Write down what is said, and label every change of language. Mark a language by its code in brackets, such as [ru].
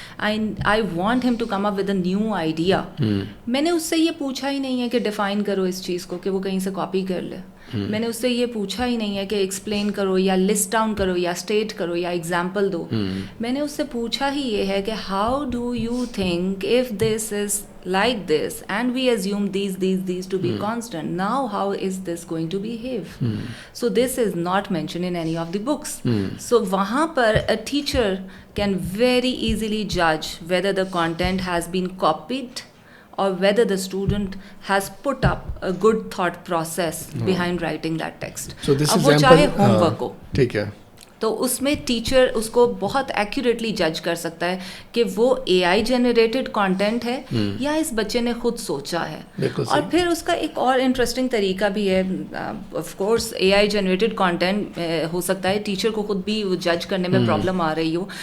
[en] I want him to come up with a new idea. [ur] میں نے اس سے یہ پوچھا ہی نہیں ہے کہ ڈیفائن کرو اس چیز کو کہ وہ کہیں سے کاپی کر لے. میں نے اس سے یہ پوچھا ہی نہیں ہے کہ ایکسپلین کرو یا لسٹ ڈاؤن کرو یا اسٹیٹ کرو یا ایگزامپل دو. میں نے اس سے پوچھا ہی یہ ہے کہ [en] How do you think of this is like this, and we assume these to be constant. Now how is this going to behave? So this is not mentioned in any of the books. So [ur] wahan par [en] a teacher can very easily judge whether the content has been copied or whether the student has put up a good thought process behind writing that text. So this [ur] اب وہ چاہے home work ہو, ٹھیک ہے, تو اس میں teacher اس کو بہت accurately جج کر سکتا ہے کہ وہ اے آئی جنریٹڈ کانٹینٹ ہے یا اس بچے نے خود سوچا ہے. اور پھر اس کا ایک اور انٹرسٹنگ طریقہ بھی ہے. Of course a I generated content ہو سکتا ہے ٹیچر کو خود بھی جج کرنے میں پرابلم آ رہی ہو.